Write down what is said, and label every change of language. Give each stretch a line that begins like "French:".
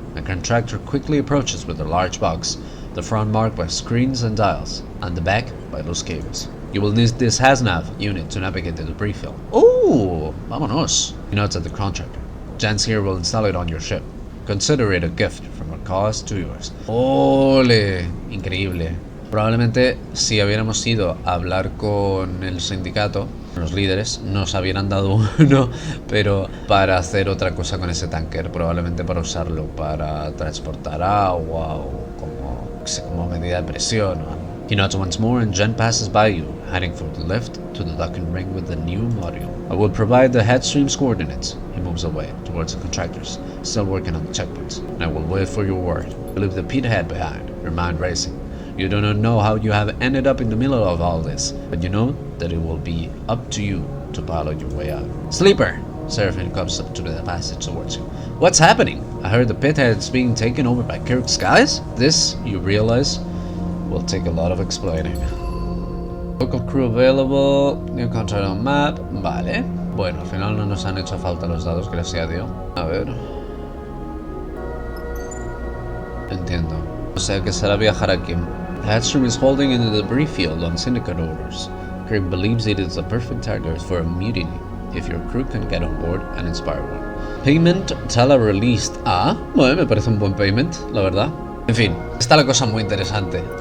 English: The contractor quickly approaches with a large box, the front marked by screens and dials, and the back by loose cables. You will need this HasNav unit to navigate the debris field.
Spanish: Oh, vámonos.
English: He nods at the contractor. Jens here will install it on your ship. Consider it a gift from our cause to yours.
Spanish: ¡Ole! Increíble. Probablemente si hubiéramos ido a hablar con el sindicato, los líderes, nos habrían dado uno, pero para hacer otra cosa con ese tanker, probablemente para usarlo para transportar agua o como medida de presión o algo.
English: He nods once more and Jen passes by you, heading for the lift to the docking ring with the new module. I will provide the headstream's coordinates. He moves away towards the contractors, still working on the checkpoints, and I will wait for your word. You leave the pit head behind, your mind racing. You do not know how you have ended up in the middle of all this, but you know that it will be up to you to pilot your way out. Sleeper! Seraphine comes up to the passage towards you. What's happening? I heard the pit head's being taken over by Kirk's guys? This, you realize, will take a lot of explaining. Local crew available, new contract on map, vale.
Spanish: Bueno, al final no nos han hecho falta los dados, gracias a Dios. A ver. Entiendo. O sea que será viajar aquí.
English: The Headstream is holding in the debris field on syndicate orders. Kirk believes it is a perfect target for a mutiny if your crew can get on board and inspire one. Payment Tala released.
Spanish: Ah, bueno, me parece un buen payment, la verdad. En fin, está la cosa muy interesante.